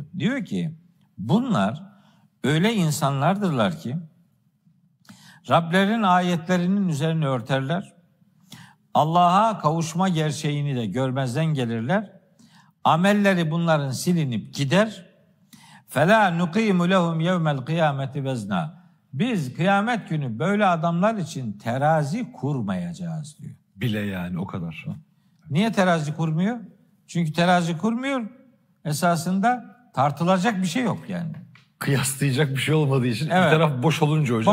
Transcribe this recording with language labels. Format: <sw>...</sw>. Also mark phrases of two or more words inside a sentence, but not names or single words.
<tr>Diyor ki bunlar öyle insanlardırlar ki Rablerin ayetlerinin üzerine örterler. Allah'a kavuşma gerçeğini de görmezden gelirler. Amelleri bunların silinip gider.</tr> <ar>فَلَا نُقِيمُ لَهُمْ يَوْمَ الْقِيَامَةِ وَزْنًا.</ar> <tr>Biz kıyamet günü böyle adamlar için terazi kurmayacağız diyor. Bile yani o kadar. Niye terazi kurmuyor? Çünkü terazi kurmuyor. Esasında tartılacak bir şey yok yani. Kıyaslayacak bir şey olmadığı için bir taraf boş olunca hocam</tr>